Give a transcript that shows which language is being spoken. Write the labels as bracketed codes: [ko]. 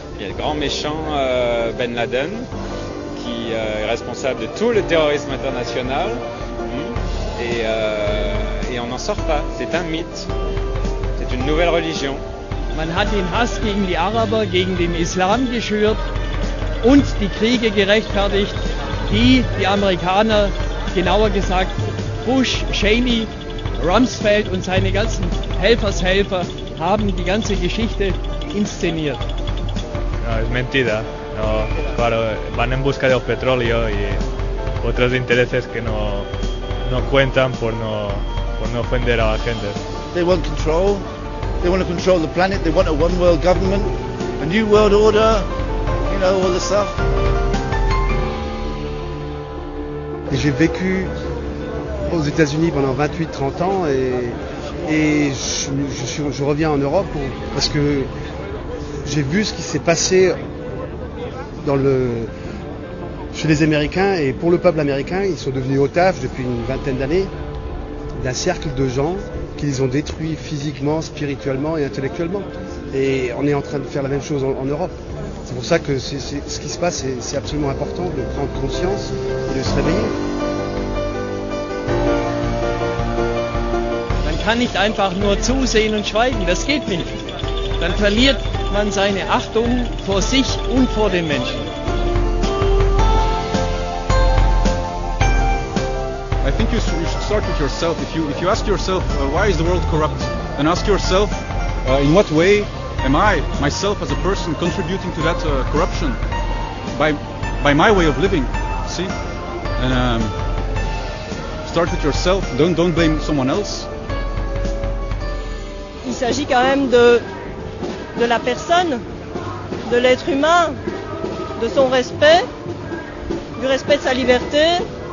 [fr] Il y a le grand méchant Ben Laden, qui est responsable de tout le terrorisme international et on n'en sort pas. C'est un mythe. C'est une nouvelle religion. [de] Man hat den Hass gegen die Araber, gegen den Islam geschürt und die Kriege gerechtfertigt, die Amerikaner, genauer gesagt Bush, Cheney, Rumsfeld und seine ganzen Helfershelfer haben die ganze Geschichte inszeniert. [es] No, es mentira. No, claro, van en busca del petróleo y otros intereses que no cuentan por no ofender a la gente. [en] They want control. They want to control the planet. They want a one world government, a new world order, all this stuff. [fr] Et j'ai vécu aux États-Unis pendant 28-30 ans et je reviens en Europe parce que j'ai vu ce qui s'est passé chez les Américains et pour le peuple américain. Ils sont devenus otages depuis une vingtaine d'années d'un cercle de gens qui les ont détruits physiquement, spirituellement et intellectuellement. Et on est en train de faire la même chose en Europe. C'est pour ça que ce qui se passe, c'est absolument important de prendre conscience et de se réveiller. [de] Man kann nicht einfach nur zusehen und schweigen, das geht nicht. Dann verliert man seine Achtung vor sich und vor den Menschen. [en] I think you should start with yourself. If you ask yourself why is the world corrupt, then ask yourself in what way am I myself as a person contributing to that corruption by my way of living. See, and start with yourself. Don't blame someone else. [fr] Il s'agit quand même de la personne, de l'être humain, de son respect, du respect de sa liberté.